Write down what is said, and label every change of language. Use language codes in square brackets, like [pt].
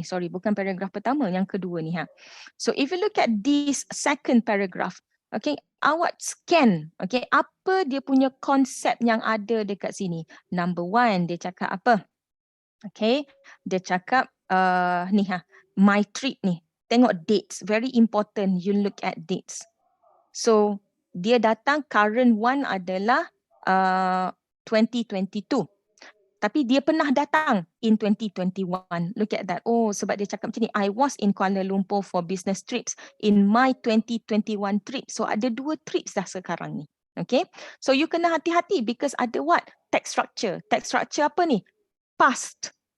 [ms] Sorry, bukan paragraf pertama, yang kedua ni. [en] So if you look at this second paragraph, [ms] okay, awak scan, okay, apa dia punya konsep yang ada dekat sini. Number 1, dia cakap apa? Okay, dia cakap my trip ni. [en] Tengok dates, very important you look at dates. [ms] So dia datang, current one adalah 2022. Tapi dia pernah datang in 2021. [en] Look at that. Oh, [ms] sebab dia cakap macam ni, [en] I was in Kuala Lumpur for business trips in my 2021 trip. [ms] So ada 2 trips dah sekarang ni. Okay. So you kena hati-hati because ada what? Text structure. Text structure apa ni? Past.